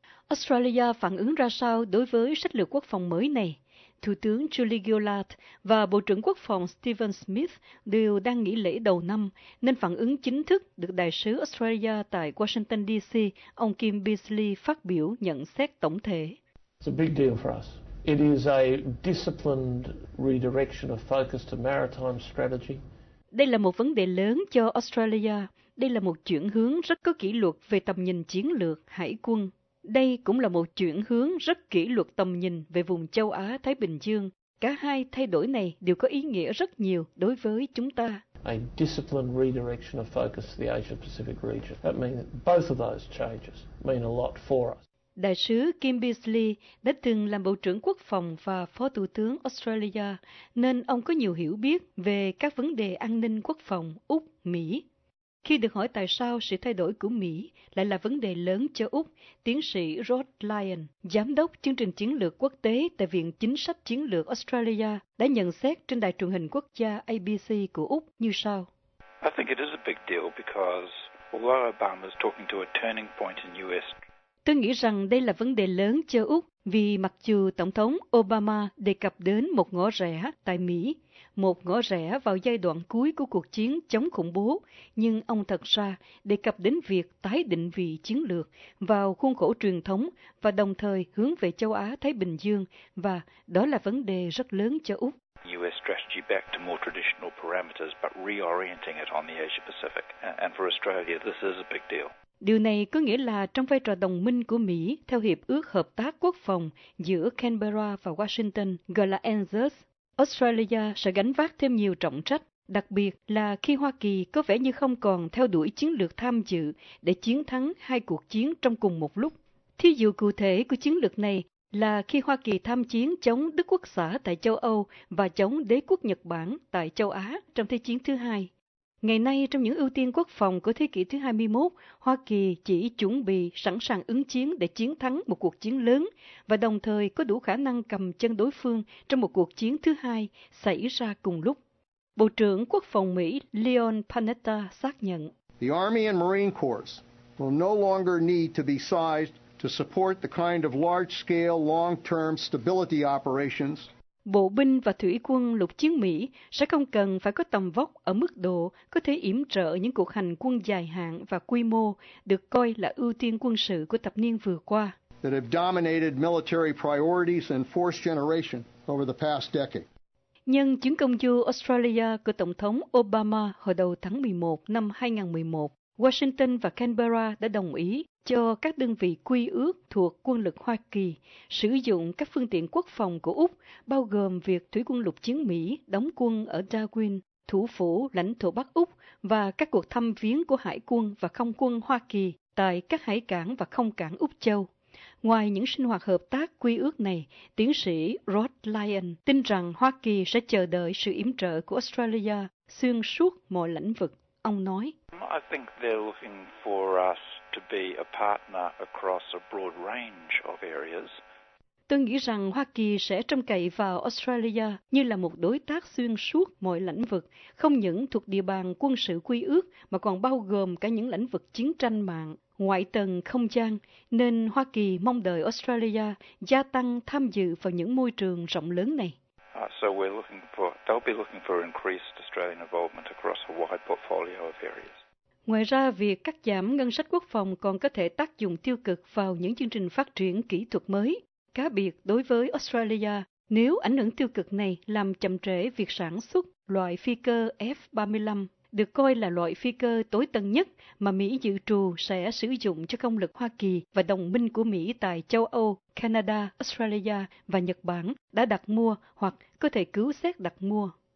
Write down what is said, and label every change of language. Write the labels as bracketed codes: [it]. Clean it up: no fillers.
[vi] Australia phản ứng ra sao đối với sách lược quốc phòng mới này? Thủ tướng Julie Gillard và Bộ trưởng Quốc phòng Stephen Smith đều đang nghỉ lễ đầu năm, nên phản ứng chính thức được đại sứ Australia tại Washington DC, ông Kim Beasley phát biểu nhận xét tổng thể. [en] It's a big deal for us. It is a disciplined redirection of focus to maritime strategy. [vi] Đây là một vấn đề lớn cho Australia. Đây là một chuyển hướng rất có kỷ luật về tầm nhìn chiến lược hải quân. Đây cũng là một chuyển hướng rất kỷ luật tầm nhìn về vùng châu Á-Thái Bình Dương. Cả hai thay đổi này đều có ý nghĩa rất nhiều đối với chúng ta. [en] A disciplined redirection of focus to the Asia-Pacific region. That means that both of those changes mean a lot for us. [vi] Đại sứ Kim Beasley đã từng làm Bộ trưởng Quốc phòng và Phó Thủ tướng Australia, nên ông có nhiều hiểu biết về các vấn đề an ninh quốc phòng Úc, Mỹ. Khi được hỏi tại sao sự thay đổi của Mỹ lại là vấn đề lớn cho Úc, tiến sĩ Rod Lyon, giám đốc chương trình chiến lược quốc tế tại Viện Chính sách Chiến lược Australia, đã nhận xét trên đài truyền hình quốc gia ABC của Úc như sau. [en] I think it is a big deal because although Obama is talking to a turning point in US. [vi] Tôi nghĩ rằng đây là vấn đề lớn cho Úc vì mặc dù Tổng thống Obama đề cập đến một ngõ rẽ tại Mỹ, một ngõ rẽ vào giai đoạn cuối của cuộc chiến chống khủng bố, nhưng ông thật ra đề cập đến việc tái định vị chiến lược vào khuôn khổ truyền thống và đồng thời hướng về châu Á-Thái Bình Dương, và đó là vấn đề rất lớn cho Úc. [en] US strategy back to more traditional parameters but reorienting it on the Asia Pacific, and for Australia this is a big deal. [vi] Điều này có nghĩa là trong vai trò đồng minh của Mỹ theo Hiệp ước Hợp tác Quốc phòng giữa Canberra và Washington, gọi là ANZUS, Australia sẽ gánh vác thêm nhiều trọng trách, đặc biệt là khi Hoa Kỳ có vẻ như không còn theo đuổi chiến lược tham dự để chiến thắng hai cuộc chiến trong cùng một lúc. Thí dụ cụ thể của chiến lược này là khi Hoa Kỳ tham chiến chống Đức Quốc xã tại châu Âu và chống đế quốc Nhật Bản tại châu Á trong Thế chiến thứ hai. Ngày nay, trong những ưu tiên quốc phòng của thế kỷ thứ 21, Hoa Kỳ chỉ chuẩn bị sẵn sàng ứng chiến để chiến thắng một cuộc chiến lớn và đồng thời có đủ khả năng cầm chân đối phương trong một cuộc chiến thứ hai xảy ra cùng lúc. Bộ trưởng Quốc phòng Mỹ Leon Panetta xác nhận. [en] The Army and Marine Corps will no longer need to be sized to support the kind of large-scale, long-term stability operations. [vi] Bộ binh và thủy quân lục chiến Mỹ sẽ không cần phải có tầm vóc ở mức độ có thể yểm trợ những cuộc hành quân dài hạn và quy mô được coi là ưu tiên quân sự của thập niên vừa qua. [en] That have dominated military priorities and force generation over the past decade. [vi] Nhân chuyến công du Australia của Tổng thống Obama hồi đầu tháng 11 năm 2011, Washington và Canberra đã đồng ý cho các đơn vị quy ước thuộc quân lực Hoa Kỳ sử dụng các phương tiện quốc phòng của Úc, bao gồm việc thủy quân lục chiến Mỹ đóng quân ở Darwin, thủ phủ lãnh thổ Bắc Úc, và các cuộc thăm viếng của hải quân và không quân Hoa Kỳ tại các hải cảng và không cảng Úc Châu. Ngoài những sinh hoạt hợp tác quy ước này, tiến sĩ Rod Lyon tin rằng Hoa Kỳ sẽ chờ đợi sự yểm trợ của Australia xuyên suốt mọi lĩnh vực. Ông nói, [en] I think they're looking for us to be a partner across a broad range of areas. [vi] Tôi nghĩ rằng Hoa Kỳ sẽ trông cậy vào Australia như là một đối tác xuyên suốt mọi lĩnh vực, không những thuộc địa bàn quân sự quy ước mà còn bao gồm cả những lĩnh vực chiến tranh mạng, ngoại tầng, không gian, nên Hoa Kỳ mong đợi Australia gia tăng tham dự vào những môi trường rộng lớn này. [en] So we're looking for, they'll be looking for increased Australian involvement across a wide portfolio of areas. [vi] Ngoài ra, việc cắt giảm ngân sách quốc phòng còn có thể tác dụng tiêu cực vào những chương trình phát triển kỹ thuật mới, cá biệt đối với Australia, nếu ảnh hưởng tiêu cực này làm chậm trễ việc sản xuất loại phi cơ F-35, được coi là loại phi cơ tối tân nhất mà Mỹ dự trù sẽ sử dụng cho công lực Hoa Kỳ và đồng minh của Mỹ tại châu Âu, Canada, Australia và Nhật Bản đã đặt mua hoặc có thể cứu xét đặt mua.